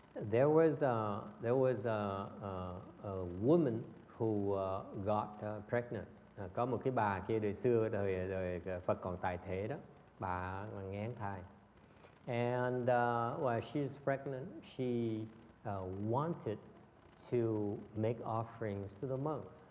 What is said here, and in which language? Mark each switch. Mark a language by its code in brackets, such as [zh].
[en] There was a woman who got pregnant. [vi] Có một cái bà kia đời xưa, đời Phật còn tại thế đó, bà nghén thai. [en] And while she was pregnant, she wanted to make offerings to the monks.